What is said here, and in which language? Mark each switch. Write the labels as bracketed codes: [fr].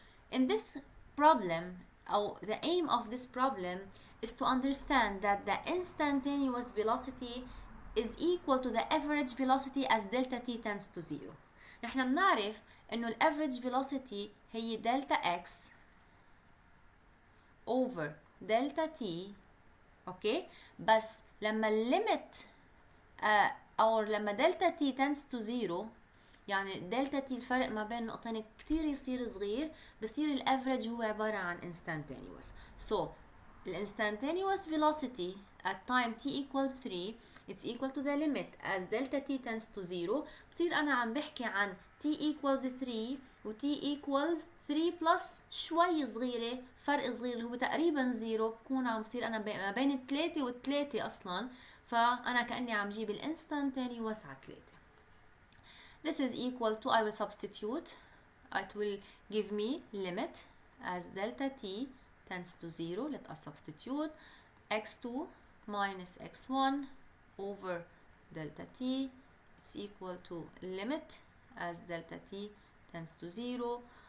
[en] In this problem, the aim of this problem is to understand that the instantaneous velocity is equal to the average velocity as delta t tends to 0. [ar] نحن بنعرف انه ال [en] average velocity هي delta x over delta t. [ar] اوكي، بس لما الليمت او لما [en] delta t tends to 0، [ar] يعني delta t الفرق ما بين نقطتين كتير يصير صغير، بصير الافريج هو عبارة عن instantaneous. [en] So the instantaneous velocity at time t equals 3 it's equal to the limit as delta t tends to 0. [ar] بصير أنا عم بحكي عن t equals 3 و [en] t equals 3 plus [ar] شوي صغيرة، فرق صغير اللي هو تقريبا 0. بكون عم بصير أنا ما بين 3 و 3 أصلا، فأنا كأني عم جيب الانستانتينيوس على 3. [en] This is equal to, I will substitute, it will give me limit as delta t tends to 0. Let us substitute x2 minus x1 over delta t. It's equal to limit as delta t tends to 0.